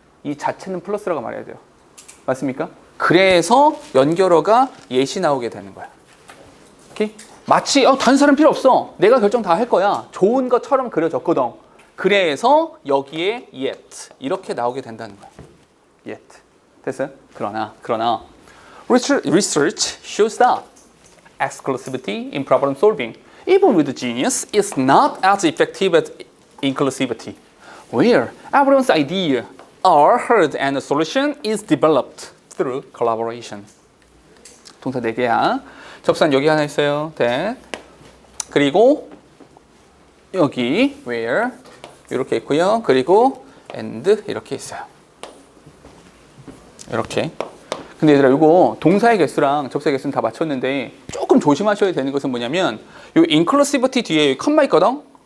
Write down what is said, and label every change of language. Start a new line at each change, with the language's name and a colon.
Korean: 이 자체는 플러스라고 말해야 돼요. 맞습니까? 그래서 연결어가 예시 나오게 되는 거야. 오케이? 마치 다른 사람 필요 없어. 내가 결정 다 할 거야. 좋은 것처럼 그려졌거든. 그래서 여기에 yet 이렇게 나오게 된다는 거야. yet. 됐어요? 그러나
English: research shows that exclusivity in problem solving, even with genius, is not as effective as inclusivity, where everyone's idea are heard and a solution is developed through collaboration.
Korean: 동사 4개야. 접수한 여기 하나 있어요.
English: that.
Korean: 그리고 여기 where 이렇게 있고요. 그리고 and 이렇게 있어요. 이렇게. 근데 얘들아 이거 동사의 개수랑 접수의 개수는 다 맞췄는데 조금 조심하셔야 되는 것은 뭐냐면 요 inclusivity 뒤에 여기 컴마 있거든?